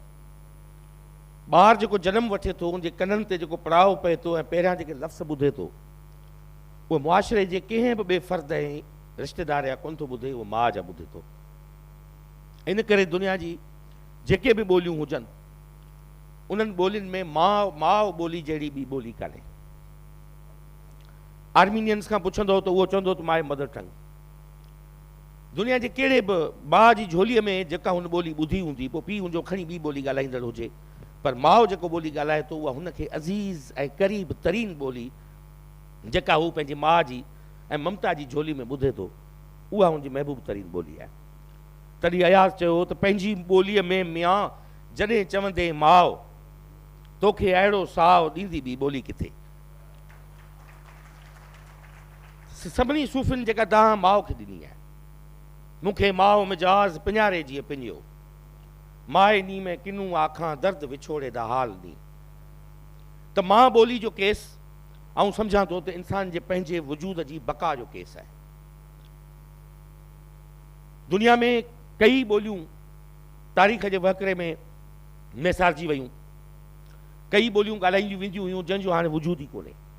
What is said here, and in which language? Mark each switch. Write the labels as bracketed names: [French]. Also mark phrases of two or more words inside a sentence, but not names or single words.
[Sindhi] ॿार जेको जनम वठे थो उनजे कननि ते जेको पड़ाव पए थो ऐं पहिरियां जेके लफ़्ज़ ॿुधे थो उहो मुआशिरे जे कंहिं बि ॿिए फ़र्द ऐं रिश्तेदार या कोन थो ॿुधे, उहो माउ जा ॿुधे थो। इन करे दुनिया जी जेके बि ॿोलियूं हुजनि उन्हनि ॿोलियुनि में माउ ॿोली जहिड़ी ॿी ॿोली कान्हे। आर्मीनियंस खां पुछंदो त उहो चवंदो त [English] my mother tongue. [Sindhi] दुनिया जे कहिड़े बि माउ जी झोलीअ में जेका हुन ॿोली ॿुधी हूंदी, पोइ पीउ हुनजो खणी ॿी ॿोली ॻाल्हाईंदड़ हुजे, पर माउ जेको ॿोली ॻाल्हाए थो उहा हुनखे अज़ीज़ ऐं क़रीब तरीन ॿोली जेका हू पंहिंजी माउ जी ऐं ममता जी झोली में ॿुधे थो, उहा हुनजी महबूब तरीन ॿोली आहे। तॾहिं अयाज़ चयो त पंहिंजी ॿोलीअ में मियां जॾहिं चवंदे माउ तोखे अहिड़ो साहु ॾींदी ॿी ॿोली किथे। सभिनी सूफ़ियुनि जेका तव्हां माउ खे ॾिनी आहे, मूंखे माउ मिजाज़ पिञारे जीअं पिञियो, [Punjabi] ਮਾਏ ਨੀ ਮੈਂ ਕਿਨੂੰ ਆਖਾਂ ਦਰਦ ਵਿਛੋੜੇ ਦਾ ਹਾਲ ਨੀ। [Sindhi] त मां ॿोली जो केस ऐं सम्झां थो त इंसान जे पंहिंजे वजूद जी बका जो केस आहे। दुनिया में कई ॿोलियूं तारीख़ जे वहकिरे में मेसारजी वयूं, कई ॿोलियूं ॻाल्हाईंदियूं वेंदियूं हुयूं जंहिंजो हाणे वजूद ई कोन्हे।